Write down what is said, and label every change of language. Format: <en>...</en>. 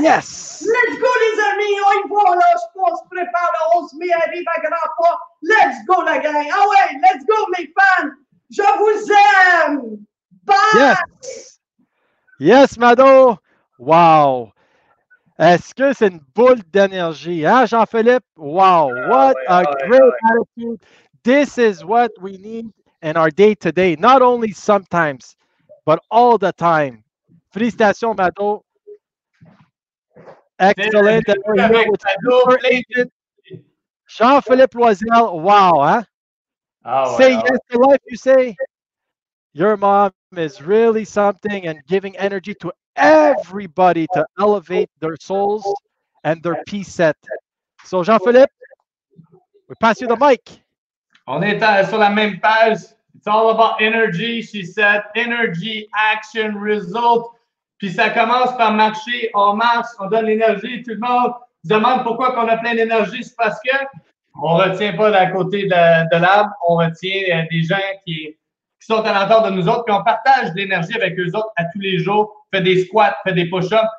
<fr>Let's go, les amis. On y va. On lâche pas. On se prépare. Le 11 mai arrive à grands pas. Let's go, la gang. Ah ouais, let's go, mes fans. Je vous aime. Bye.</fr> <en>Yes, Mado. Wow.</en> <fr>Est-ce que c'est une boule d'énergie, hein, Jean-Philippe?</fr> <en>Wow, what a great attitude. This is what we need in our day-to-day, not only sometimes, but all the time.</en> <fr>Félicitations, Mado. Excellent.</fr> <en>And we're here with super agent Jean-Philippe Loisel. Wow, huh? Say yes to life, you say? Your mom is really something and giving energy to everybody to elevate their souls and their peace set. So, Jean-Philippe, we pass you the mic.</en> <fr>On est sur la même page.</fr> <en>It's all about energy, she said. Energy, action, result.</en> <fr>Puis ça commence par marcher. On marche, on donne l'énergie. Tout le monde se demande pourquoi qu'on a plein d'énergie. C'est parce que on retient pas d'à côté de l'arbre. On retient des gens qui sont à l'entour de nous autres. Puis on partage de l'énergie avec eux autres à tous les jours. Fait des squats, fait des push-ups.</fr>